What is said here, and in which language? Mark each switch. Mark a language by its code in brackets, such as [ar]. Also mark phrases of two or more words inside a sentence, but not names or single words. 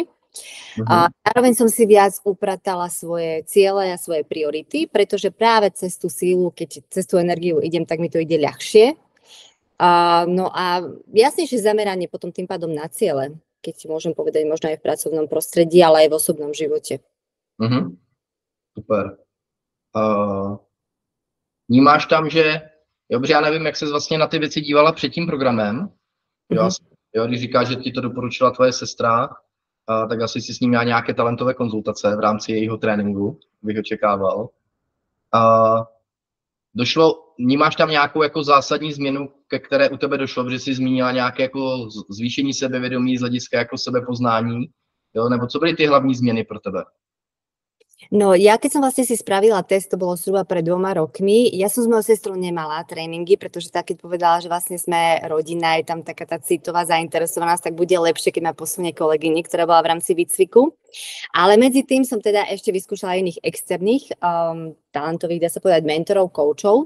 [sk] A zároveň som si viac upratala svoje ciele a svoje priority, pretože práve cez tú sílu, keď cez tú energiu idem, tak mi to ide ľahšie. No a jasnejšie zameranie potom tým pádom na ciele, keď môžem povedať možno aj v pracovnom prostredí, ale aj v osobnom živote. Super. [cs] Vnímáš tam, že já nevím, jak ses vlastně na ty věci dívala před tím programem, jo, když říkáš, že ti to doporučila tvoje sestra, tak asi si s ním měla nějaké talentové konzultace v rámci jejího tréninku, bych očekával. Vnímáš tam nějakou jako zásadní změnu, ke které u tebe došlo, protože jsi zmínila nějaké jako zvýšení sebevědomí z hlediska jako sebepoznání, jo? Nebo co byly ty hlavní změny pro tebe? [sk] No ja keď som vlastne si spravila test, to bolo zhruba pred 2 rokmi, ja som s mojou sestrou nemala tréningy, pretože tak keď povedala, že vlastne sme rodina, je tam taká tá citová zainteresovanosť, tak bude lepšie, keď ma posunie kolegyni, ktorá bola v rámci výcviku. Ale medzi tým som teda ešte vyskúšala iných externých talentových, dá sa povedať, mentorov, koučov.